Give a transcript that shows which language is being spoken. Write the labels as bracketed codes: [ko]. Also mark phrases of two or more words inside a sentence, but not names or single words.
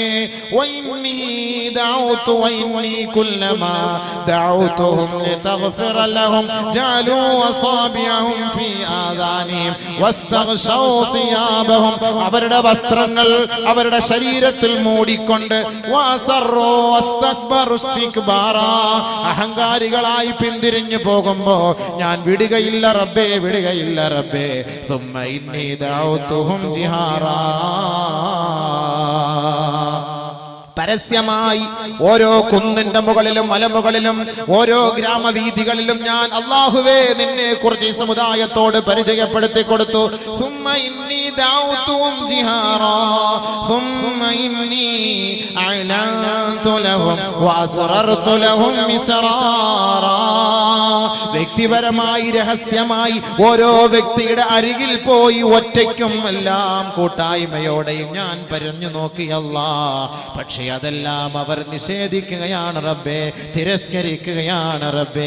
[ml] അവരുടെ വസ്ത്രങ്ങൾ അവരുടെ ശരീരത്തിൽ മൂടിക്കൊണ്ട് അഹങ്കാരികളായി പിന്തിരിഞ്ഞു പോകുമ്പോ ഞാൻ വിടുകയില്ല റബ്ബേ, വിടുകയില്ല റബ്ബേ. [ar] ثم إني دعوتهم جهارا. [ml] പരസ്യമായി ഓരോ കുന്നിന്റെ മുകളിലും മലമുകളിലും ഓരോ ഗ്രാമവീഥികളിലും ഞാൻ അല്ലാഹുവേ നിന്നെ കുറിച്ച് ഈ സമുദായത്തോട് പരിചയപ്പെടുത്തി കൊടുത്തു. [ar] ثم إني دعوتهم جهارا ثم إني أعلنت لهم وأسررت لهم إسرارا. [ml] വ്യക്തിപരമായി രഹസ്യമായി ഓരോ വ്യക്തിയുടെ അരികിൽ പോയി ഒറ്റയ്ക്കും എല്ലാം കൂട്ടായ്മയോടെയും ഞാൻ പറഞ്ഞു നോക്കി അല്ലാഹ്. പക്ഷേ അതെല്ലാം അവർ നിഷേധിക്കുകയാണ് റബ്ബേ, തിരസ്കരിക്കുകയാണ് റബ്ബേ.